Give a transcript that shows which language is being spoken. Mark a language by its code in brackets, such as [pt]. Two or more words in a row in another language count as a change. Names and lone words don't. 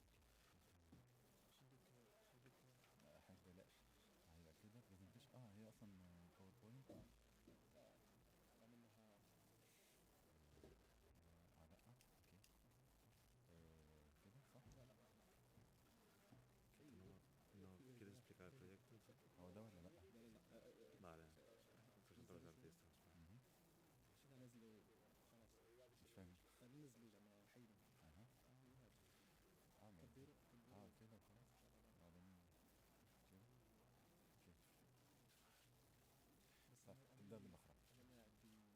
[ar] حاجة بلاش هيبقى كده برزنتيشن هي اصلا باوربوينت لا اوكي كده صح [es] No, ¿quieres explicar el proyecto? [ar] هو ده ولا لا [es] Vale, presento a los artistas. [ar] مش فاهم نزلوا زعما حيدهم كديروا كده خلاص بعدين كده كده بس تبدأ بالمخرج انا عندي